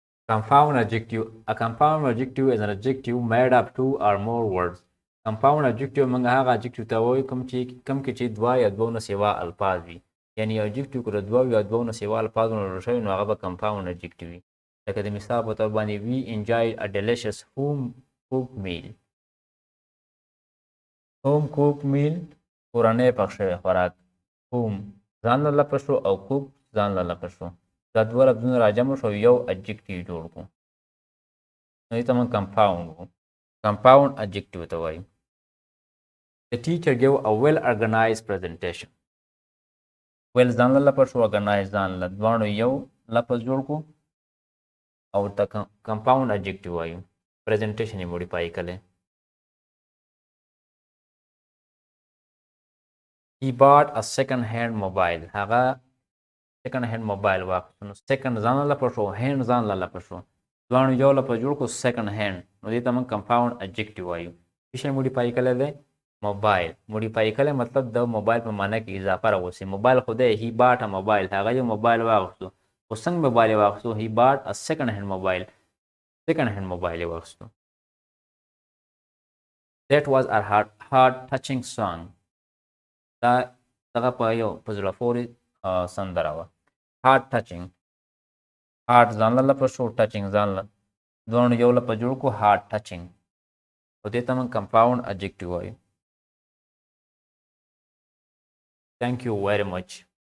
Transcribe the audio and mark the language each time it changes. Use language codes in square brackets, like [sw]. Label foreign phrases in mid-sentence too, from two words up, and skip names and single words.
[en] Compound adjective. A compound adjective is an adjective made up two or more words. Compound adjective [ps] موږ هغه adjective ته وایو کوم کې چې دوه یا دوه نه سوا الفاظ وي. یعنی adjective که د دوه یا دوه نه سوا الفاظو نه جوړ شوی نو هغه به [en] compound adjective [ps] وي. لکه د مثال په توګه باندې [en] we enjoyed a delicious home cooked meal. home cooked meal [ps] کورنۍ پخ شوی خوراک. home ځان له لپه شو او cook ځان له لپه شو. دا دوه لفظونه راجمع شو یو adjective جوړ کړو. نو دې ته موږ compound وو. [en] compound adjective [ps] ته وایو. [en] The teacher gave a well-organized presentation. [ps] well ځان له لپه شو organized ځان له دواړو یو لفظ جوړ کړو او ته [en] compound adjective [ps] وایو. presentation یې modify کړی. [en] He bought a second-hand mobile. [ps] هغه [en] second-hand mobile [ps] واخیستو. نو second ځان له لپه شو hand ځان له لپه شو. دواړو یو لفظ جوړ کړو [en] second hand. [ps] نو دې ته موږ [en] compound adjective [ps] وایو. څه شی modify کړی دی؟ موبایل. modify کړی مطلب د موبایل په معنی کې اضافه راوستي. موبایل خو دی [en] he bought a mobile. [ps] هغه یو موبایل واخیستو. خو څنګه موبایل یې واخیستو؟ [en] he bought a second-hand mobile. [ps] second-hand موبایل یې واخیستو. [en] That was a heart-touching song. [ps] دا دغه په یو په زړه پورې سندره وه. [en] heart touching. [ps] heart ځان له لپه شو touching ځان له دواړو یو لپه جوړ کړو [en] heart touching. [ps] او دې ته موږ [en] compound adjective [ps] وایو. [en] Thank you very much.